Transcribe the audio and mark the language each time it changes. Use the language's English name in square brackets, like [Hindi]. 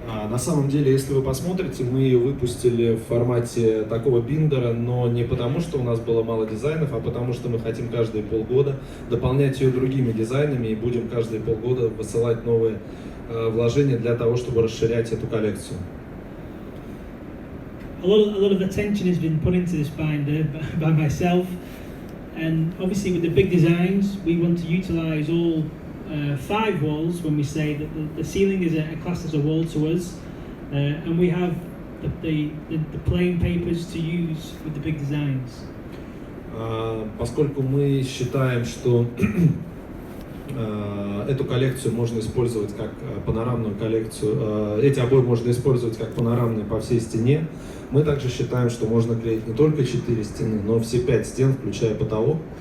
[Russian] На самом деле, если вы посмотрите, мы ее выпустили в формате такого биндера, но не потому, что у нас было мало дизайнов, а потому, что мы хотим каждые полгода дополнять ее другими дизайнами и будем каждые полгода высылать новые вложения для того, чтобы расширять эту коллекцию. [English] A lot of attention has been put into this binder by myself, and obviously with the big designs, we want to utilize all 5 walls when we say that the ceiling is classed as a wall to us, and we have the plain papers to use with the big designs. [Russian] Поскольку мы считаем, что эту коллекцию можно использовать как панорамную коллекцию, эти обои можно использовать как панорамные по всей стене, мы также считаем, что можно клеить не только 4 стены, но все 5 стен, включая потолок.